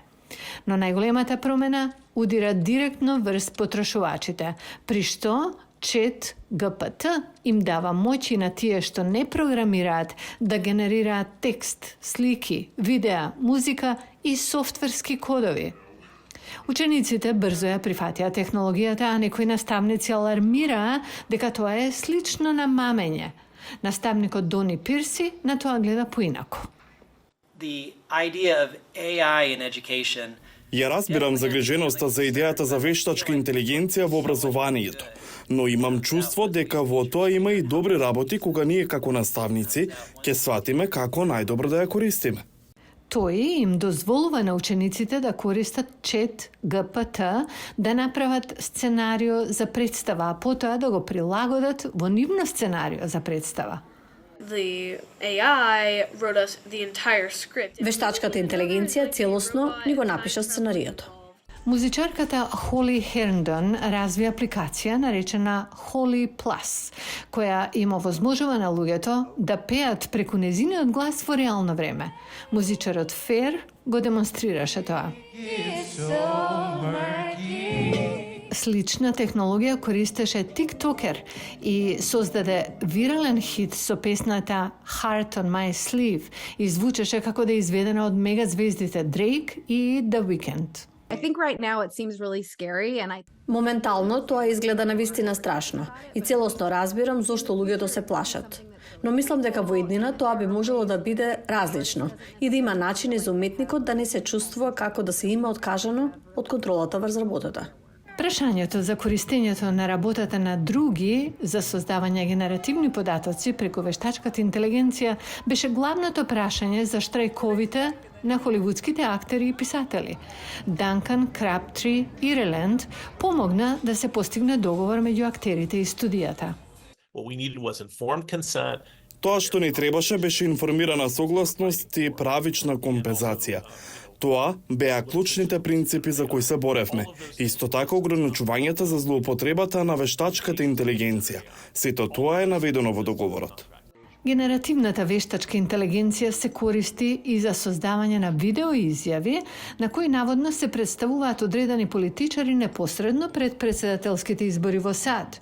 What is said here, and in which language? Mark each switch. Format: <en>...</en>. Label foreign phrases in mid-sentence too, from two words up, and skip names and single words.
<mk>Но најголемата промена удира директно врз потрошувачите, при што Чет ГПТ им дава моќи на тие што не програмираат да генерираат текст, слики, видеа, музика и софтверски кодови. Учениците брзо ја прифатија технологијата, а некои наставници алармираа дека тоа е слично на мамење. Наставникот Дони Пирси на тоа гледа поинаку.</mk> <en>The idea of AI in education.</en> <mk>Ја разбирам загриженоста за идејата за вештачка интелигенција во образованието, но имам чувство дека во тоа има и добри работи кога ние како наставници ќе сватиме како најдобро да ја користиме. Тој им дозволува на учениците да користат Чет ГПТ, да направат сценарио за представа, а потоа да го прилагодат во нивно сценарио за представа.</mk> <en>The AI wrote us the entire script.</en> <mk>Вештачката интелигенција целосно ни го напиша сценариото. Музичарката Холи Херндон разви апликација наречена Holy Plus, која им овозможува на луѓето да пеат преку незиниот глас во реално време. Музичарот Фер го демонстрираше тоа. Слична технологија користеше тиктокер и создаде вирален хит со песната Heart on My Sleeve и звучеше како да е изведена од мегазвездите Drake и The Weeknd.</mk> <en>I think right now it seems really scary and</en> <mk>Моментално тоа изгледа навистина страшно и целосно разбирам зошто луѓето се плашат. Но мислам дека во иднина тоа би можело да биде различно и да има начини за уметникот да не се чувствува како да се има откажано од контролата врз работата. Прашањето за користењето на работата на други за создавање генеративни податоци преку вештачката интелигенција беше главното прашање за штрајковите на холивудските актери и писатели. Данкан Краптри Иреленд помогна да се постигне договор меѓу актерите и студијата.</mk> <en>What we needed was informed consent.</en> <mk>Тоа што ни требаше беше информирана согласност и правична компензација. Тоа беа клучните принципи за кои се боревме. Исто така ограничувањата за злоупотребата на вештачката интелигенција. Сето тоа е наведено во договорот. Генеративната вештачка интелигенција се користи и за создавање на видео изјави на кои наводно се представуваат одредени политичари непосредно пред председателските избори во САД.</mk>